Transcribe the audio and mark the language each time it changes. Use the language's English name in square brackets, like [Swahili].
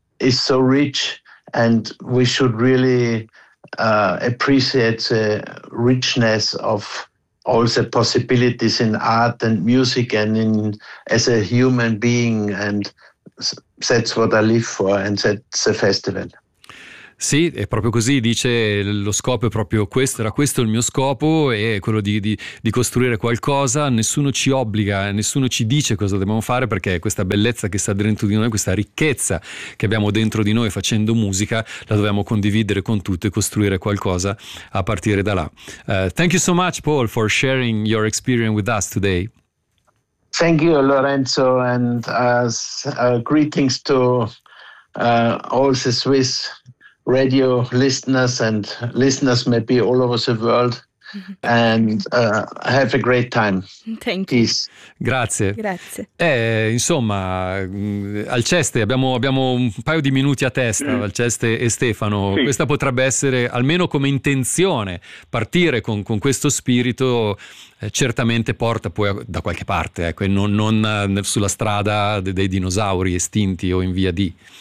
[English] so rich, and we should really appreciate the richness of all the possibilities in art and music and in as a human being, and that's what I live for, and that's the festival. [Italian] Sì, è proprio così, dice, lo scopo è proprio questo, era questo il mio scopo, è quello di costruire qualcosa, nessuno ci obbliga, nessuno ci dice cosa dobbiamo fare, perché questa bellezza che sta dentro di noi, questa ricchezza che abbiamo dentro di noi facendo musica, la dobbiamo condividere con tutti e costruire qualcosa a partire da là. [English] Thank you so much, Paul, for sharing your experience with us today. Thank you, Lorenzo, and greetings to all the Swiss radio listeners and listeners maybe all over the world, and have a great time. Thank peace. You. [Italian] Grazie. Grazie. Insomma, Alceste, abbiamo un paio di minuti a testa, Alceste e Stefano. Sì. Questa potrebbe essere, almeno come intenzione, partire con questo spirito, certamente porta poi da qualche parte, ecco, e non sulla strada dei dinosauri estinti o in via di...